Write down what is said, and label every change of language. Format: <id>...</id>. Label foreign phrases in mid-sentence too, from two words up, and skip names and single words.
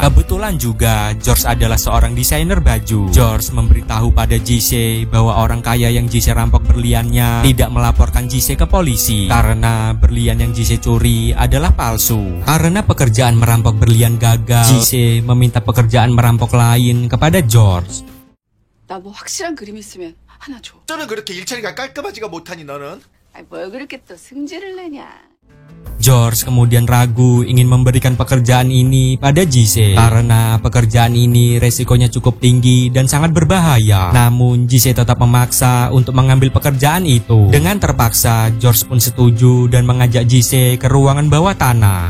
<id>Kebetulan juga George adalah seorang desainer baju. George memberitahu pada Jise bahwa orang kaya yang Jise rampok berliannya tidak melaporkan Jise ke polisi karena berlian yang Jise curi adalah palsu. Karena pekerjaan merampok berlian gagal, Jise meminta pekerjaan merampok lain kepada George.</id> <ko>나 뭐 확실한 그림 있으면 하나 줘. 저는 그렇게 일처리가 깔끔하지가 못하니 너는? 아이 뭘 그렇게 또 승질을 내냐.</ko> <id>George kemudian ragu ingin memberikan pekerjaan ini pada Jise karena pekerjaan ini resikonya cukup tinggi dan sangat berbahaya. Namun Jise tetap memaksa untuk mengambil pekerjaan itu. Dengan terpaksa, George pun setuju dan mengajak Jise ke ruangan bawah tanah.</id>